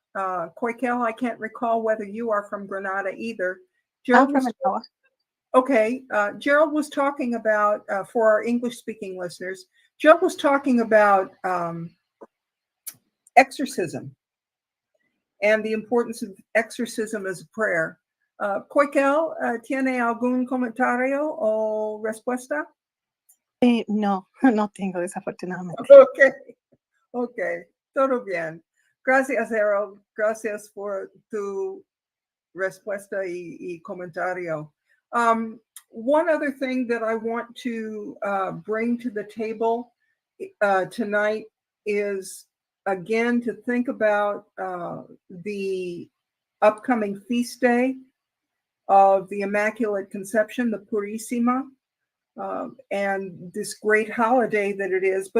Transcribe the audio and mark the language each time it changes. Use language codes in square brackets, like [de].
[en] Coikel, I can't recall whether you are from Granada either. I'm from Manila. Okay, Gerald was talking about, for our English-speaking listeners, Gerald was talking about exorcism and the importance of exorcism as a prayer. [es] Coikel, ¿tiene algún comentario o respuesta? No, no tengo, desafortunadamente. Okay, todo bien. Gracias, Harold. Gracias por tu respuesta y comentario. [en] One other thing that I want to bring to the table tonight is, again, to think about the upcoming feast day of the Immaculate Conception, the Purísima, and this great holiday that it is.